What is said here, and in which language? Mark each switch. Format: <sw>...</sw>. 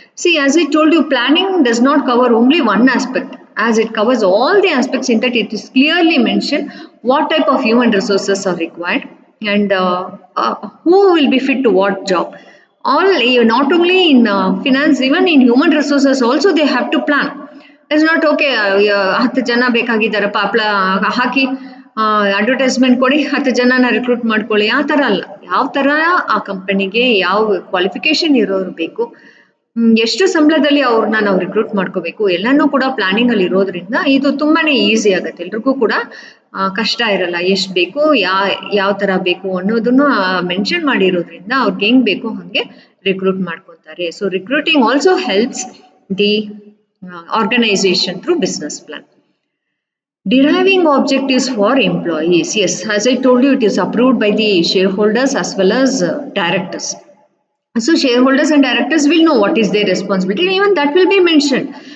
<en>See, as I told you, planning does not cover only one aspect, as it covers all the aspects. In that, it is clearly mentioned what type of human resources are required and who will be fit to what job. All, not only in finance, even in human resources also they have to plan. It's not okay</en> <kn>10 ಜನ ಬೇಕಾಗಿದ್ದಾರಪ್ಪ, ಹಾಕಿ advertisement ಕೊಡಿ, 10 ಜನನ recruit ಮಾಡ್ಕೊಳ್ಳಿ, ಆ ಥರ ಅಲ್ಲ. ಯಾವ ಥರ ಆ ಕಂಪನಿಗೆ ಯಾವ ಕ್ವಾಲಿಫಿಕೇಶನ್ ಇರೋರು ಬೇಕು, ಎಷ್ಟು ಸಂಬಳದಲ್ಲಿ ಅವ್ರನ್ನ ನಾವು ರಿಕ್ರೂಟ್ ಮಾಡ್ಕೋಬೇಕು, ಎಲ್ಲನೂ ಕೂಡ ಪ್ಲಾನಿಂಗ್ ಅಲ್ಲಿ ಇರೋದ್ರಿಂದ ಇದು ತುಂಬಾನೇ ಈಸಿ ಆಗುತ್ತೆ. ಎಲ್ರಿಗೂ ಕೂಡ ಕಷ್ಟ ಇರಲ್ಲ. ಎಷ್ಟು ಬೇಕು, ಯಾವ ಥರ ಬೇಕು ಅನ್ನೋದನ್ನು ಮೆನ್ಷನ್ ಮಾಡಿರೋದ್ರಿಂದ ಅವ್ರಿಗೆ ಹೆಂಗ್ ಬೇಕು ಹಾಗೆ ರಿಕ್ರೂಟ್ ಮಾಡ್ಕೊತಾರೆ.</kn> <en>So recruiting also helps the organization through business plan. Deriving objectives for employees. Yes, as I told you, it is approved by the shareholders as well as directors. So shareholders and directors will know what is their responsibility. Even that will be mentioned.</en>